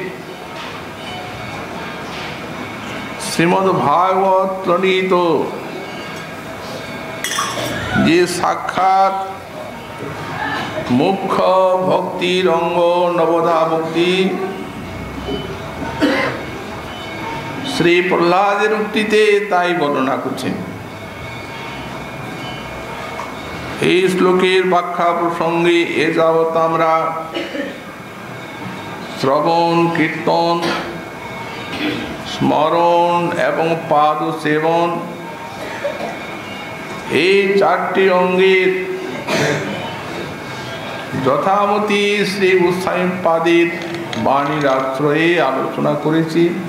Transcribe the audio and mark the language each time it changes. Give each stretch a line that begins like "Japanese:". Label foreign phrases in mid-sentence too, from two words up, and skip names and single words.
Bangla: শ্রীমদ্ভাগবত প্রণীত যে সাক্ষাৎ মুখ্য ভক্তি রঙ্গ নবধা ভক্তি শ্রী প্রহ্লাদের উক্তিতে তাই বর্ণনা करছেন। এই শ্লোকের ব্যাখ্যা প্রসঙ্গে এ যাবত আমরা শ্রবণ কীর্তন স্মরণ এবং পাদ সেবন এই চারটি অঙ্গের যথামতি শ্রী গোস্বামী পাদের বাণীর আশ্রয়ে আলোচনা করেছি।